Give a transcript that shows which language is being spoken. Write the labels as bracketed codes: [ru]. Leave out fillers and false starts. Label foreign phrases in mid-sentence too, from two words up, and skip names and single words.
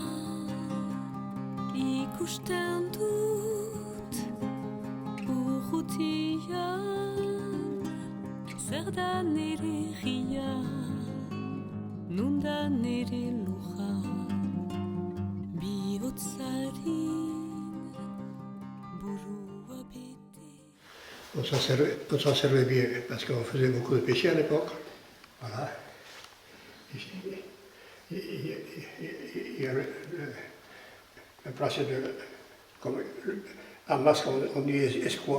[eu] ikusten dut urrutian zer da nere herria nun da nere lurra bihotzarin. [fr] On s'en servait bien parce qu'on faisait beaucoup de pêcher à l'époque. Voilà. Il y a la place de. En masque, on dit escroix.